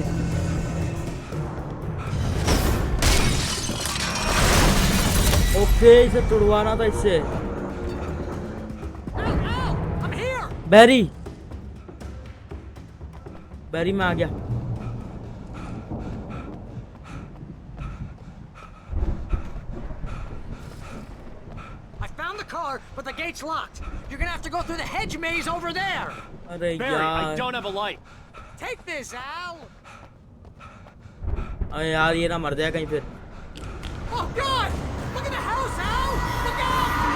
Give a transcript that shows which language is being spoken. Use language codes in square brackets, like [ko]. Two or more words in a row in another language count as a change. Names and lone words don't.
[hi] ओके इसे तुड़वाना था इससे। बैरी बैरी में आ गया। [en] But the gate's locked. You're gonna have to go through the hedge maze over there. [hi] अरे Barry, यार [en] I don't have a light. Take this, Al. [hi] अरे यार ये ना मर जाए कहीं फिर। [en] Oh God! Look at the house, Al. Look out!